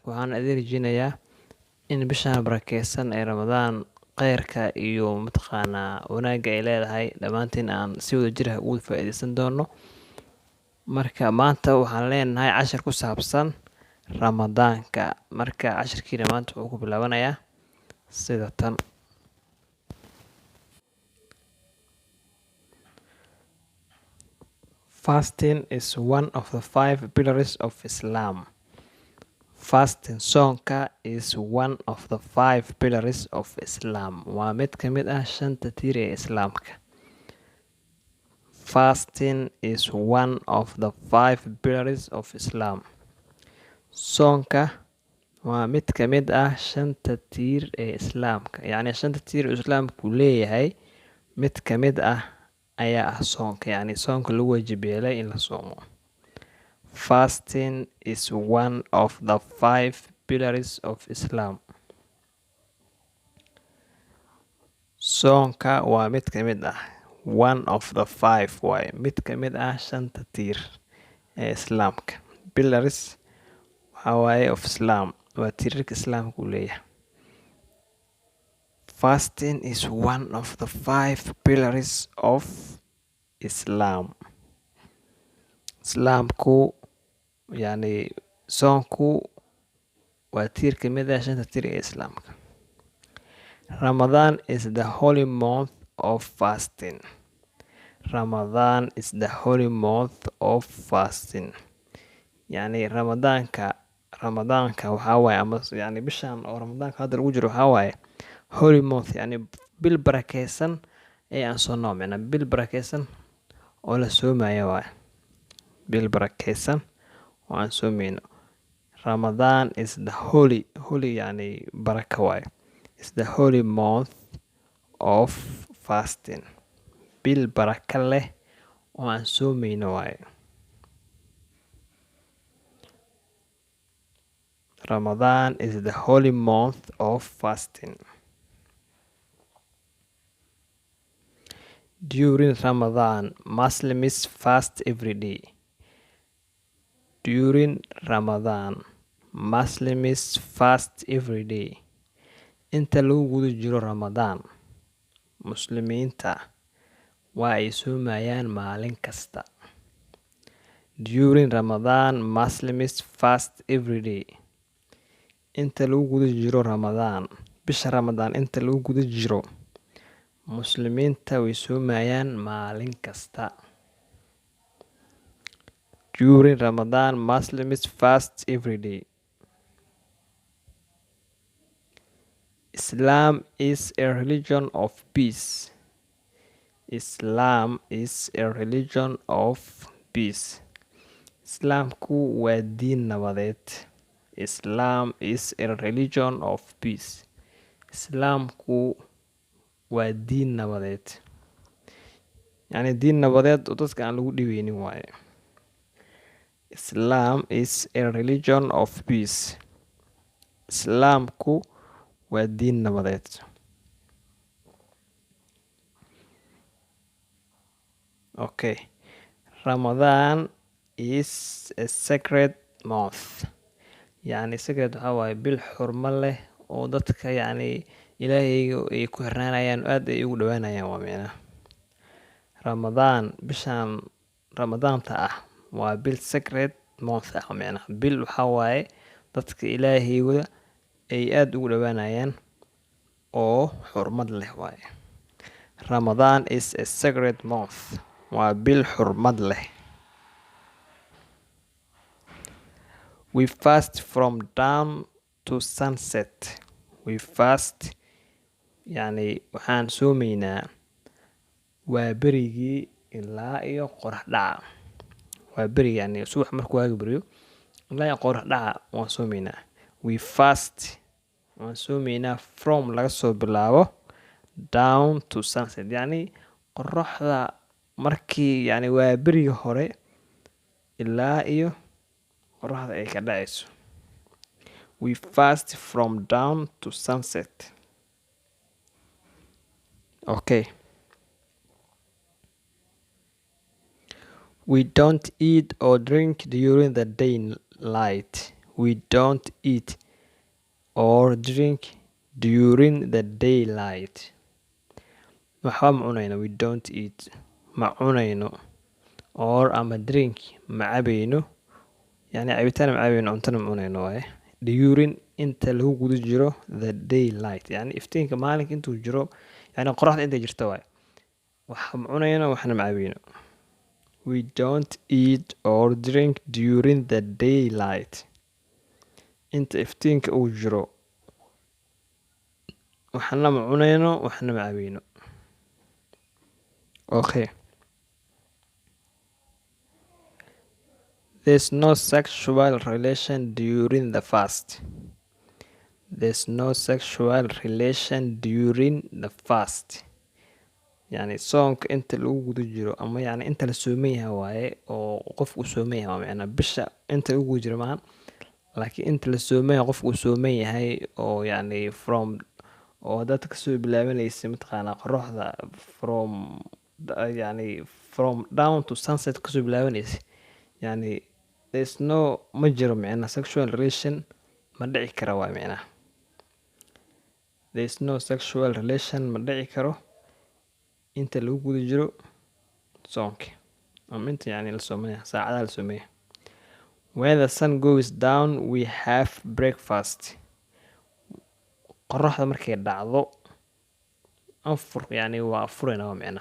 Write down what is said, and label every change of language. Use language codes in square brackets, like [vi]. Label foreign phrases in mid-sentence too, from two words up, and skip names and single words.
[so] Waxaan idin rajeynayaa in bishaan barakeysan ee Ramadaan khayrka iyo mataqaanaa wanaagga ay leedahay dhammaantiin aan si wada jir ah uga faa'iideysan doono. Marka maanta waxaan leenahay cashar ku saabsan Ramadaanka. Marka casharkiina maanta wuxuu ku bilaabanayaa sida tan. [en] Fasting is one of the 5 pillars of Islam. Fasting soonka is one of the 5 pillars of Islam. [so] Waa mid ka mid ah shanta tiir ee Islaamka. [en] Fasting is one of the 5 pillars of Islam. [so] Soonka waa mid ka mid ah shanta tiir ee Islaamka. Yacni shanta tiir ee Islaamku leeyahay mid ka mid ah ayaa ah soonka. Yacni soonka lagu waajib yeelay in la soomo. [en] Fasting is one of the 5 pillars of Islam. [so] Soonka waa mid ka mid ah [en] one of the 5 [so] waaye mid ka mid ah shanta tiir ee Islaamka. Pillars waxaa waaye [en] of Islam [so] waa tiirarka Islaamku leeyahay. [en] Fasting is one of the 5 pillars of Islam. [so] Islaamku yani soonku waa tiir ka mid ah shanta tiir ee Islaamka. [en] Ramadan is the holy month of fasting. Ramadan is the holy month of fasting. [so] Yani Ramadaanka waxaa waaye ama yani bishaan oo Ramadaanka hadda lagu jiro waxaa waaye [en] holy month, [so] yani bil barakeysan ee aan soo noomina bil barakeysan oo la soomayo waaye bil barakeysan oo aan soomeyno. [en] Ramadan is the holy [so] yani baraka waaye [en] is the holy month of fasting. [so] Bil baraka leh oo aan soomeyno waaye. [en] Ramadan is the holy month of fasting. During Ramadan, Muslims fast every day. During Ramadan, Muslims fast every day. [so] Inta lagu guda jiro Ramadan, Muslimiinta waa ay soomayaan maalin kasta. [en] During Ramadan, Muslims fast every day. [so] Inta lagu guda jiro Ramadan, bisha Ramadan inta lagu guda jiro, Muslimiinta way soomayaan maalin kasta. [en] During Ramadan, Muslims fast every day. Islam is a religion of peace. Islam is a religion of peace. [so] Islaamku waa diin nabadeed. [en] Islam is a religion of peace. [so] Islaamku waa diin nabadeed. Yani diin nabadeed oo dadka aan lagu dhibeynin waaye. [en] Islam is a religion of peace. [so] Islaamku waa diin nabadeed. [en] Okay. Ramadan is a sacred month. [so] Yani sacred waxaa waaye bil xurmo leh oo dadka yani ilaahayga ay ku xirnaanayaan aad ay ugu dhawaanayaan waa micna. Ramadan bishaan Ramadaanta ah waa bil [en] sacred month [so] ah micna. Bil waxaa waaye dadka ilaahayga ay aad ugu dhawaanayaan oo xurmad leh waaye. [en] Ramadan is a sacred month. [so] Waa bil xurmad leh. [en] We fast from dawn to sunset. We fast [so] yani waxaan soomeynaa waa berigii ilaa iyo qorax dhaca. Waa berigi yani subax markuu waaga beriyo ilaa iyo qorax dhaca waan soomeynaa. [en] We fast [so] waan soomeynaa [en] from [so] laga soo bilaabo [en] down to sunset. [so] Yani qoraxda markii yani waa berigi hore ilaa iyo qoraxda ay ka dhacayso. [en] We fast from dawn to sunset. Okay. We don't eat or drink during the daylight. We don't eat or drink during the daylight. [so] waxba ma cunayno. [en] We don't eat. [so] Ma cunayno. Or ama drink ma cabayno. Yani cabitaan ma cabayno, cuntana ma cunayno waaye. During inta lagu guda jiro [en] the daylight. [so] Yani iftiinka maalinka intuu jiro, yani qoraxda intay jirto waaye. Wax ma cunayno, waxna ma cabayno. [en] We don't eat or drink during the daylight. [so] Inta iftiinka uu jiro, waxna ma cunayno, waxna ma cabayno. [en] Okay. There's no sexual relation during the fast. There's no sexual relation during the fast. [so] Yani soonka inta lagu guda jiro, ama yani inta la sooman yahay waaye, oo qofku sooman yahay waa macnaa bisha inta lagu guda jiro maahan, laakiin inta la sooman yahay qofku sooman yahay oo yani from oo dadka soo bilaabanaysa mataqaanaa qoraxda [en] from down to sunset [so] kasoo bilaabanaysa. Yani [en] there's no [so] ma jiro macnaa [en] sexual relation, [so] ma dhici kara waa macnaa. [en] There's no sexual relation, [so] ma dhici karo inta lagu guda jiro soonka, ama inta yani la soomaya saacadaha la soomaya. [en] When the sun goes down we have breakfast. [so] Qoraxda markay dhacdo afur, yani waa afurayna waa macnaa.